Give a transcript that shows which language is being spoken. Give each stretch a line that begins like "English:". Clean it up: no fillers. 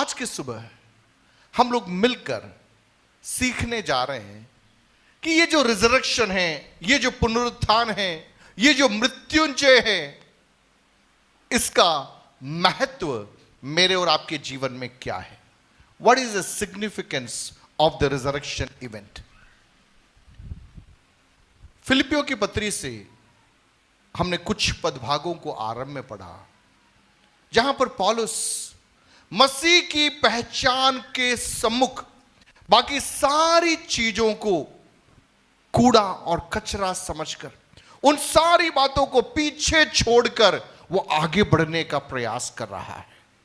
Hindi: आज की सुबह हम लोग मिलकर सीखने जा रहे हैं कि ये जो रिजरेक्शन है, ये जो पुनरुत्थान है, ये जो मृत्युंजय है, इसका महत्व मेरे और आपके जीवन में क्या है।
English: What is the significance of the resurrection event?
Hindi: फिलिपियों की पत्री से हमने कुछ पदभागों को आरंभ में पढ़ा, जहां पर पौलुस मसीह की पहचान के सम्मुख बाकी सारी चीजों को कूड़ा और कचरा समझकर, उन सारी बातों को पीछे छोड़कर वो आगे बढ़ने का प्रयास कर रहा है।